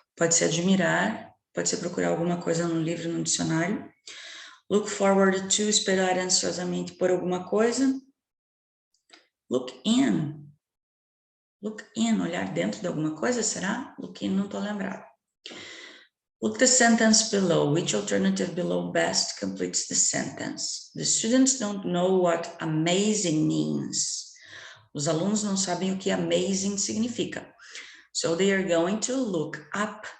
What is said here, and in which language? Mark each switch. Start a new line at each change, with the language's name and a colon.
Portuguese: Pode ser admirar. Pode ser procurar alguma coisa no livro, no dicionário. Look forward to, esperar ansiosamente por alguma coisa. Look in. Look in, olhar dentro de alguma coisa, será? Look in, não estou lembrado.
English: Look the sentence below. Which alternative below best completes the sentence? The students don't know what amazing means.
Portuguese: Os alunos não sabem o que amazing significa.
English: So they are going to look up.